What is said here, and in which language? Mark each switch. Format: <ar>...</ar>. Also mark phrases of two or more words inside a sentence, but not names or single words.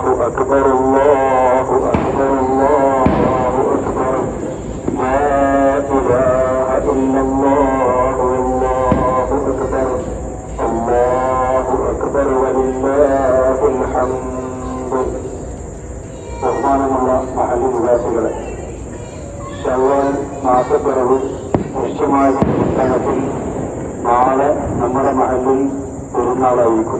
<ar>أكبر الله أكبر الله أكبر لا إله إلا الله والله أكبر الله أكبر ولله الحمد.</ar> <ml>ബഹുമാനമുള്ള മഹല്ല് നിവാസികളെ, ശവ്വാൽ മാസപ്പിറവ് നിശ്ചയമായ അടിസ്ഥാനത്തിൽ നാളെ നമ്മുടെ മഹല്ലിൽ പെരുന്നാളായിരിക്കും.</ml>